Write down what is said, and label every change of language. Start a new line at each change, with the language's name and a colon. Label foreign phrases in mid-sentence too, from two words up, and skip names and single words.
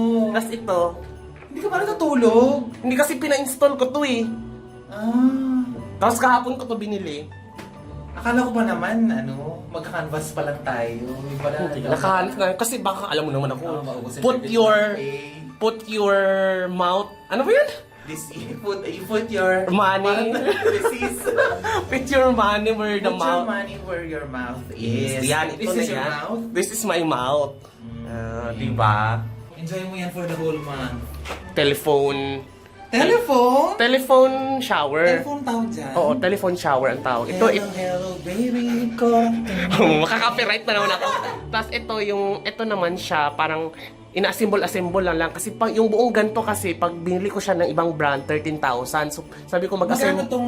Filipino: Tapos ito, Hindi ka ba natutulog? hindi kasi pina-install ko to eh. Ah. Tapos kahapon ko to binili. Akala ko ba naman, magka-canvas pa lang tayo. Yung pala, Nakahanap na, kasi baka alam mo naman ako. maubusin
English: Put
Filipino: natin
English: your,
Filipino: yung
English: put your mouth,
Filipino: ano ba yun?
English: you put your Money. This is Put your money where the put your mouth. money where your mouth is.
Filipino: Yan, ito
English: This
Filipino: na
English: is your
Filipino: yan.
English: mouth. This is my mouth.
Filipino: Diba? Enjoy mo yan
English: for the whole month. Telephone. Telephone? Telephone shower.
Filipino: Telephone tawag dyan? Oo,
English: telephone shower
Filipino: ang tawag. Ito,
English: Hello, baby, ko.
Filipino: makaka-copyright na naman ako. Tapos ito naman siya, parang ina-assemble lang kasi yung buong ganto kasi pag binili ko siya ng ibang brand 13,000. So sabi ko Magkano mag-assemble tong